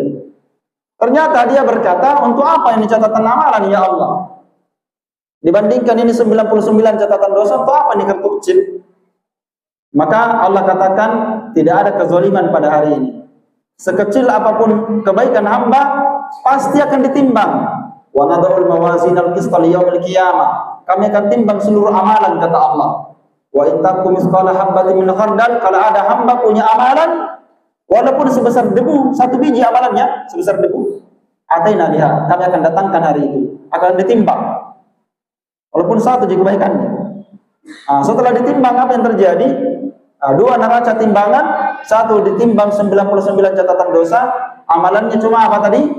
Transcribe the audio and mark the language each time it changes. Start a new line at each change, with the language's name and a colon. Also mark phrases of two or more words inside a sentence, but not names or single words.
Indonesian: Ternyata dia berkata, untuk apa ini catatan amalan
Arabic: يا الله?
Indonesian: Dibandingkan ini 99 catatan dosa, untuk apa ini kartu kecil? Maka Allah katakan, tidak ada kezaliman pada hari ini. Sekecil apapun kebaikan hamba, pasti akan ditimbang.
Arabic: ونضع الموازين القسط ليوم القيامة.
Indonesian: Kami akan timbang seluruh amalan, kata Allah.
Arabic: وإن كان مثقال حبة من خردل,
Indonesian: kalau ada hamba punya amalan walaupun sebesar debu, satu biji amalannya sebesar debu,
Arabic: أتينا بها,
Indonesian: kami akan datangkan hari itu, akan ditimbang. Walaupun satu juga kebaikannya. Nah, setelah ditimbang apa yang terjadi? Nah, dua neraca timbangan, satu ditimbang 99 catatan dosa, amalannya cuma apa tadi?